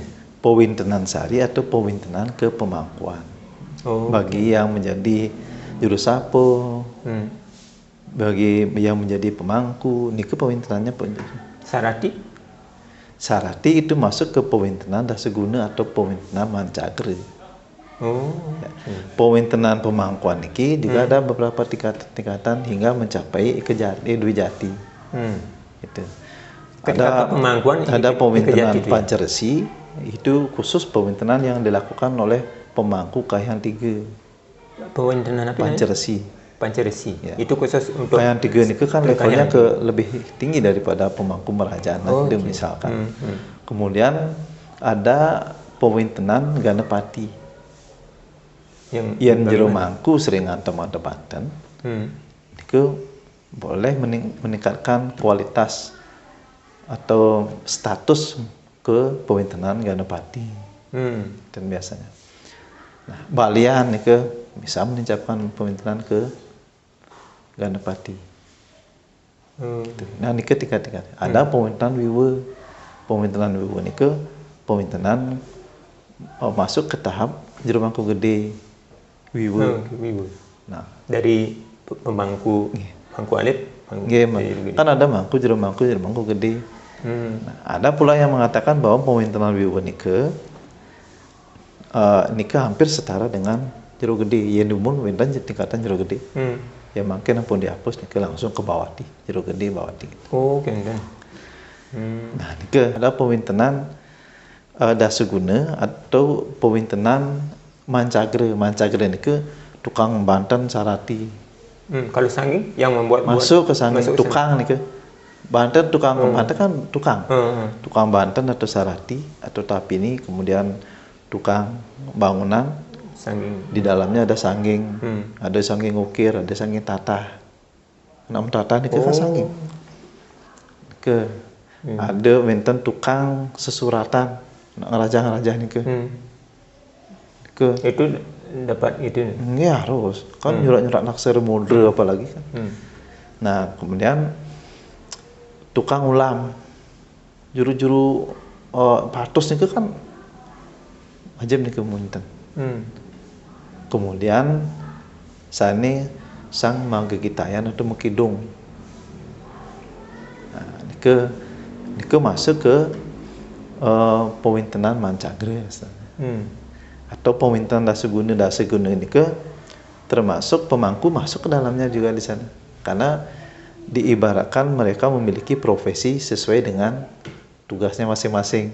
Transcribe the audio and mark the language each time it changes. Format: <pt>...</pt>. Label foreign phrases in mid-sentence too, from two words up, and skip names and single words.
<id>Pewintenan sari atau pewintenan ke pemangkuan. Bagi yang menjadi jurusapo, bagi yang menjadi pemangku, ini ke pewintenannya Sarati? Sarati itu masuk ke pewintenan daseguna atau pewintenan mancagre. Pewintenan pemangkuan ini juga ada beberapa tingkatan hingga mencapai Dwijati. Itu. Ada pewintenan Pancaresi, itu khusus pewintenan yang dilakukan oleh pemangku Kahiyang 3. Pewintenan apa? Pancaresi. Ya. Itu khusus untuk Kahiyang 3 itu kan levelnya lebih tinggi daripada pemangku Merajana, misalkan. Kemudian ada pewintenan Ganapati. Yang jero mangku sering antem-anteman. Itu boleh meningkatkan kualitas atau status ke pewintenan Ganapati. Dan biasanya. Nah, balian itu bisa meningkatkan pewintenan ke Ganapati. Nah, ini tingkat-tingkat. Ada pewintenan Wiwa. Pewintenan Wiwa ini ke pewintenan masuk ke tahap jero mangku gede. Wiwa. Nah, dari pemangku alit, kan ada mangku jero mangku gede. Nah, ada pula yang mengatakan bahwa pewintenan Wiwa nike hampir setara dengan jero gede. Yang umum winten tingkatan jero gede. Ya mungkin pun dihapus nike langsung ke Bawati, jero gede Bawati. Nah, nike ada pewintenan daseguna atau pewintenan mancagre. Mancagre nike tukang Banten Sarati. Kalau sangging yang membuat masuk ke sangging tukang nike. Banten tukang Banten kan tukang Banten atau Sarati atau tapi ini kemudian tukang bangunan sangging. Di dalamnya ada sangging, ada sangging ukir, ada sangging tatah. Nam tatah ini kan sangging. Ada wenten tukang sesuratan, ngerajah ini itu dapat itu. Ya harus kan nyurat-nyurat naksir model apalagi kan. Nah kemudian tukang ulam, juru-juru patus itu kan wajib nih kemunten. Kemudian sani sang manggegitayan atau mekidung. Nah, nike masuk ke pewintenan mancagre atau pewintenan daseguna nike termasuk pemangku masuk ke dalamnya juga di sana. Karena diibaratkan mereka memiliki profesi sesuai dengan tugasnya masing-masing.</id>